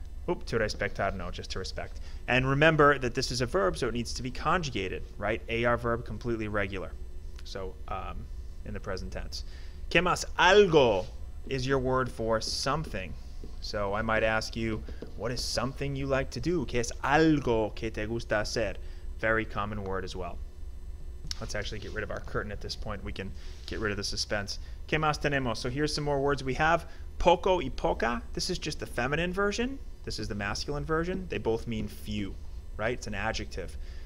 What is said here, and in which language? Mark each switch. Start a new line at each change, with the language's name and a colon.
English: Oop, to respetar, no, just to respect. And remember that this is a verb, so it needs to be conjugated, right? AR verb, completely regular. So, in the present tense.
Spanish: ¿Qué más?
English: Algo is your word for something. So I might ask you, what is something you like to do?
Spanish: ¿Qué es algo que te gusta hacer?
English: Very common word as well. Let's actually get rid of our curtain at this point. We can get rid of the suspense.
Spanish: ¿Qué más tenemos?
English: So here's some more words we have.
Spanish: Poco y poca.
English: This is just the feminine version. This is the masculine version. They both mean few, right? It's an adjective.